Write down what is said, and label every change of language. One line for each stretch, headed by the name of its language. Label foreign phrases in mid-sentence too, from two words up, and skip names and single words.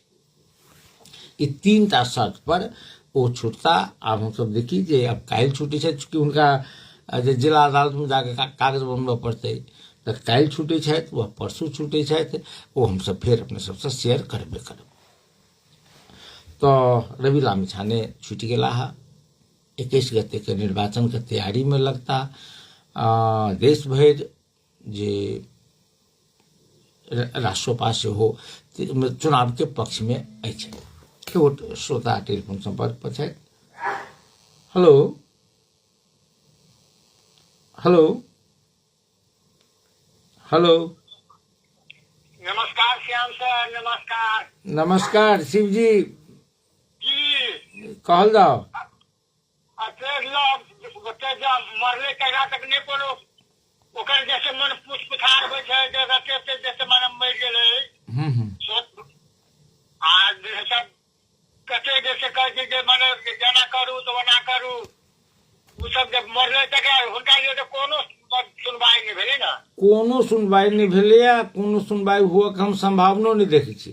Maithili: ई 3टा शर्त पर वो छूटता। आब हम सब देखी जे अब काल्हि छूटे छै, चूंकि हुनका जे जिला अदालत में जाके कागज बनबऽ पड़तै तऽ काल्हि छूटे छथि, वह परसू छूटे छथि, वो हम सब फिर अपने सबसे शेयर करबे करब। तो रवि लामिछाने छूट गेला है। 21 गते के निर्वाचन के तैयारी में लगता देश भर जे राष्ट्रपा से हो चुनाव के पक्ष में अछि। श्रोता टेलीफोन संपर्क पर छथि।
English: hello hello hello.
Maithili: नमस्कार श्याम सर, नमस्कार। नमस्कार शिव जी जी कहल जाओ। मरले कहिया तक नहीं पड़ो, ओकर जैसे मन पूछ पुछार होइ छै, जैसे मन मर गेलै आ सब कते जैसे कहै छै जे मन जेना करू तो ओना करू, उ सब जब मरले तक हुनका लिए तो कोनो सुनवाई नहीं भेलै ना। कोनो सुनवाई नहीं भेलै या कोनो सुनवाई हुआ के हम संभावनो नहीं देखै छी।